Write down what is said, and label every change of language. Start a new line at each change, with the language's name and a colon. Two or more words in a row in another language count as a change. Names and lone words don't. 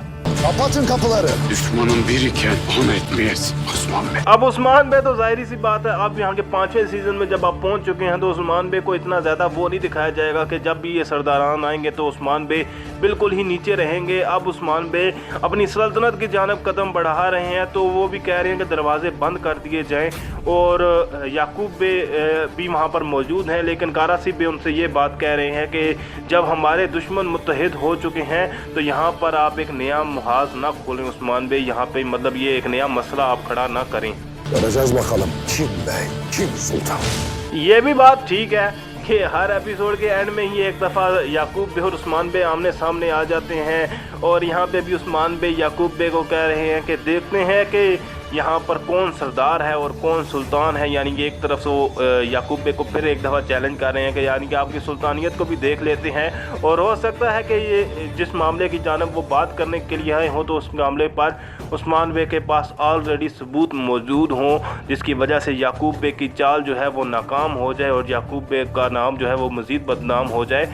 Turkish: Kapatın kapıları. Düşmanın biriken onu etmeyiz Osman Bey.
Urdu: اب عثمان بے تو ظاہر سی بات ہے، اب یہاں کے 5ویں سیزن میں جب آپ پہنچ چکے ہیں تو عثمان بے کو اتنا زیادہ وہ نہیں دکھایا جائے گا کہ جب بھی یہ سرداران آئیں گے تو عثمان بے بالکل ہی نیچے رہیں گے. اب عثمان بے اپنی سلطنت کی جانب قدم بڑھا رہے ہیں تو وہ بھی کہہ رہے ہیں کہ دروازے بند کر دیے جائیں اور یعقوب بے بھی وہاں پر موجود ہیں. لیکن کاراسی بے ان سے یہ بات کہہ رہے ہیں کہ جب ہمارے دشمن متحد ہو چکے ہیں تو یہاں پر آپ ایک نیا محاذ نہ کھولیں عثمان بے، یہاں پہ مطلب یہ ایک نیا مسئلہ آپ کھڑا نہ کریں.
Turkish: Göreceğiz bakalım kim bey, kim sultan.
Urdu: یہ بھی بات ٹھیک ہے کہ ہر ایپیسوڈ کے اینڈ میں ہی ایک دفعہ یعقوب بے اور عثمان بے آمنے سامنے آ جاتے ہیں اور یہاں پہ بھی عثمان بے یعقوب بے کو کہہ رہے ہیں کہ دیکھتے ہیں کہ یہاں پر کون سردار ہے اور کون سلطان ہے. یعنی کہ ایک طرف سے وہ یعقوب بے کو پھر ایک دفعہ چیلنج کر رہے ہیں کہ یعنی کہ آپ کی سلطانیت کو بھی دیکھ لیتے ہیں اور ہو سکتا ہے کہ یہ جس معاملے کی جانب وہ بات کرنے کے لیے آئے ہوں تو اس معاملے پر عثمان بے کے پاس آل ریڈی ثبوت موجود ہوں، جس کی وجہ سے یعقوب بے کی چال جو ہے وہ ناکام ہو جائے اور یعقوب بے کا نام جو ہے وہ مزید بدنام ہو جائے.